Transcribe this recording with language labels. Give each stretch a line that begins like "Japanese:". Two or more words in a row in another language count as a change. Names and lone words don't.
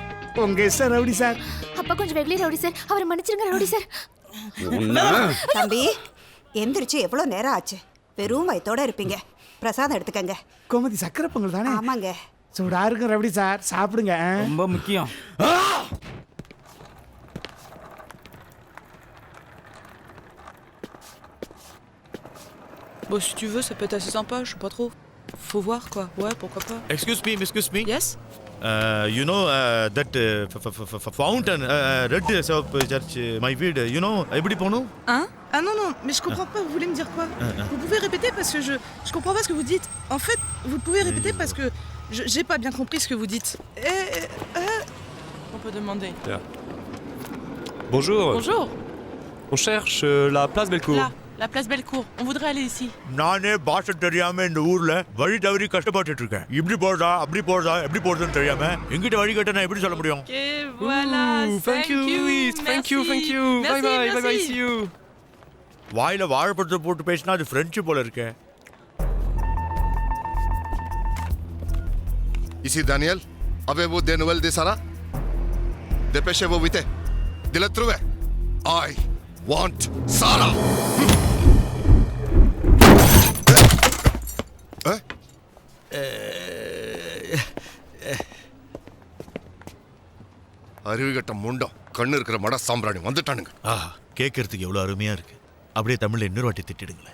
Tamil: உங்க இஷ்டம்
English: rowdy sir.
Tamil: அப்பா கொஞ்சம் வெகுளி
English: rowdy sir,
Tamil: அவரை மன்னிச்சிருங்க
English: rowdy sir.
Tamil: தம்பி எந்திரிச்சு எவ்வளவு நேரம் ஆச்சு? வெறும் வயித்தோட இருப்பீங்க. பிரசாதம் எடுத்துக்கங்க. கோமதி சக்கரை பொங்கல் தானே? ஆமாங்க. சூடா இருக்கும்
English: rowdy sir,
Tamil: சாப்பிடுங்க. ரொம்ப முக்கியம்.
French: Bon, si tu veux, ça peut être assez sympa, je sais pas trop. Faut voir quoi. Ouais, pourquoi pas.
English: Excuse me. Yes. You know that fountain, red soap church, my feed. You know,
Tamil: எப்படி போணும்?
French: Hein? Ah non, mais je comprends pas, vous voulez me dire quoi? Vous pouvez répéter parce que je comprends pas ce que vous dites. En fait, vous pouvez répéter parce que j'ai pas bien compris ce que vous dites. On peut demander. Yeah. Bonjour. Bonjour. On cherche la place Bellecour. Là, la place Bellecour. On voudrait aller ici.
Tamil: நானே பாஷை தெரியாம இந்த ஊர்ல வழி தவறி கஷ்டப்பட்டுட்டு இருக்கேன். இப்படி போறதா அப்படி போறதா எப்படி போறதுன்னு தெரியாம எங்கிட்ட வழி கேட்டா நான் எப்படி சொல்ல முடியும்?
French: Okay, voilà.
English: Thank you, Louis. Thank you. Bye, see you.
Tamil: வாயில வாழைப்பழத்தை போட்டு பேசினா அது பிரெஞ்சு போல இருக்கே.
French: Ici Daniel, avez-vous des nouvelles de Sarah? Dépêchez-vous vite. De la trouver.
English: I want Sarah.
Tamil: அறிவுகட்ட முண்டம் கண்ணு இருக்கிற மட சாம்பிராணி வந்துட்டானுங்க. கேட்கறதுக்கு எவ்வளவு அருமையா இருக்கு. அப்படியே தமிழ்ல இன்னொரு வாட்டி திட்டிடுங்களேன்.